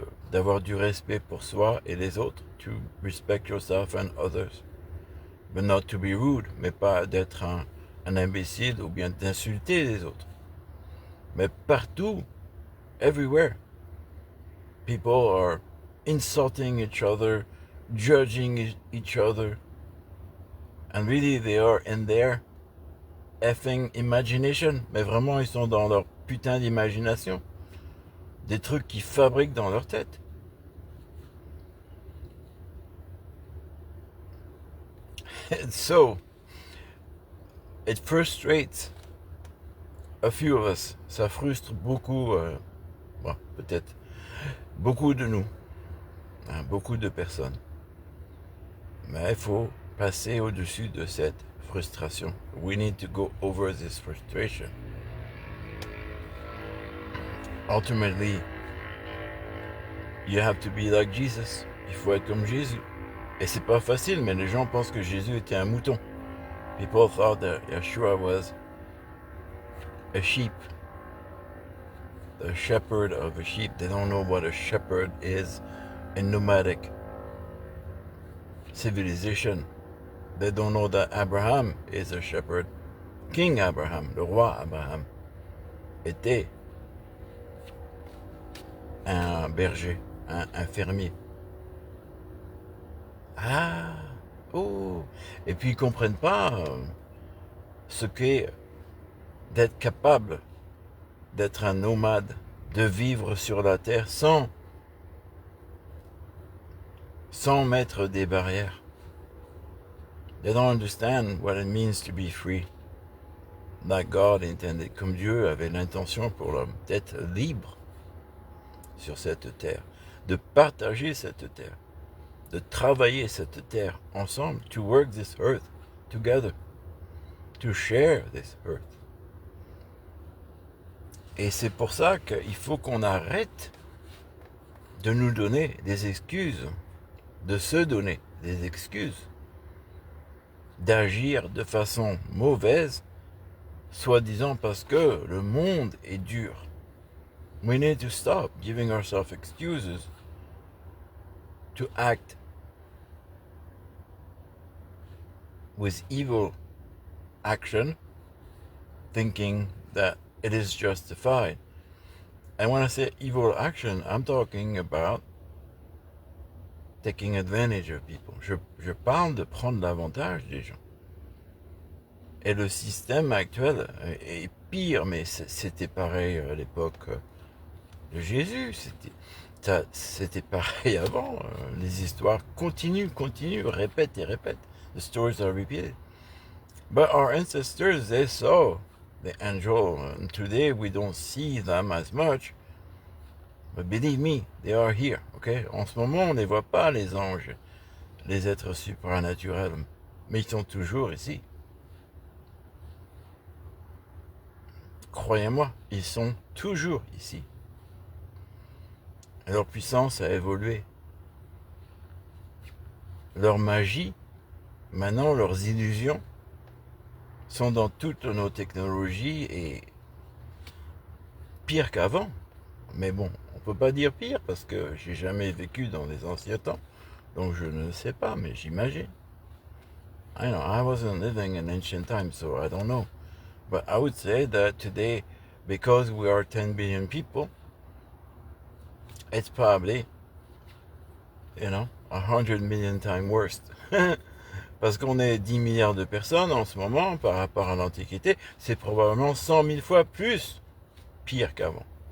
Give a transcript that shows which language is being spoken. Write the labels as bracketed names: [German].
[French] D'avoir du respect pour soi et les autres, [English] to respect yourself and others, but not to be rude, [French] mais pas d'être un imbécile ou bien d'insulter les autres. Mais partout, [English] everywhere, people are insulting each other, judging each other, and really they are in their effing imagination. [French] Mais vraiment, ils sont dans leur putain d'imagination. Des trucs qu'ils fabriquent dans leur tête. [English] And so, it frustrates a few of us. [French] Ça frustre beaucoup, bon, peut-être, beaucoup de nous, hein, beaucoup de personnes. Mais il faut passer au-dessus de cette frustration. [English] We need to go over this frustration. Ultimately, you have to be like Jesus. [French] Il faut être comme Jésus. Et c'est pas facile, mais les gens pensent que Jésus était un mouton. [English] People thought that Yeshua was a sheep. The shepherd of a sheep. They don't know what a shepherd is in nomadic civilization. They don't know that Abraham is a shepherd. King Abraham, [French] le roi Abraham, était un berger, un fermier. Ah, oh. Et puis ils comprennent pas ce qu'est d'être capable d'être un nomade, de vivre sur la terre sans mettre des barrières. [English] They don't understand what it means to be free. Like God intended, [French] comme Dieu avait l'intention pour l'homme, d'être libre sur cette terre, de partager cette terre, de travailler cette terre ensemble, [English] to work this earth together, to share this earth. [French] Et c'est pour ça qu'il faut qu'on arrête de nous donner des excuses, de se donner des excuses, d'agir de façon mauvaise, soi-disant parce que le monde est dur. [English] We need to stop giving ourselves excuses to act with evil action, thinking that it is justified. And when I say evil action, I'm talking about taking advantage of people. [French] Je parle de prendre l'avantage des gens. Et le système actuel est pire, mais c'était pareil à l'époque de Jésus. C'était pareil avant. Les histoires continuent, répètent et répètent. [English] The stories are repeated. But our ancestors, they saw the angel. And today we don't see them as much. But believe me, they are here. Okay? [French] En ce moment, on ne les voit pas, les anges, les êtres supranaturels. Mais ils sont toujours ici. Croyez-moi, ils sont toujours ici. Leur puissance a évolué. Leur magie, maintenant leurs illusions, sont dans toutes nos technologies et pire qu'avant. Mais bon, on ne peut pas dire pire parce que j'ai jamais vécu dans les anciens temps. Donc je ne sais pas, mais j'imagine. [English] I wasn't living in ancient times, so I don't know. But I would say that today, because we are 10 billion people, it's probably, 100 million times worse. [French] Parce qu'on est 10 milliards de personnes en ce moment par rapport à l'Antiquité, c'est probablement 100 000 fois plus pire qu'avant.